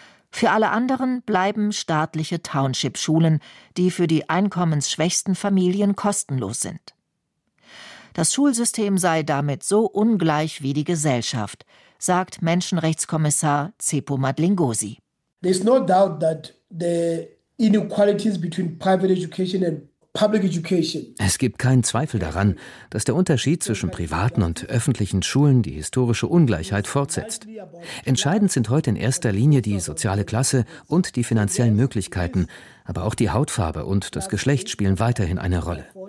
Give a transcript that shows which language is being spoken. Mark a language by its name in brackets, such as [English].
[German] Für alle anderen bleiben staatliche Township-Schulen, die für die einkommensschwächsten Familien kostenlos sind. Das Schulsystem sei damit so ungleich wie die Gesellschaft, sagt Menschenrechtskommissar Tsepo Madlingosi. [English] There's no doubt that the inequalities between private education and public education. [German] Es gibt keinen Zweifel daran, dass der Unterschied zwischen privaten und öffentlichen Schulen die historische Ungleichheit fortsetzt. Entscheidend sind heute in erster Linie die soziale Klasse und die finanziellen Möglichkeiten, aber auch die Hautfarbe und das Geschlecht spielen weiterhin eine Rolle.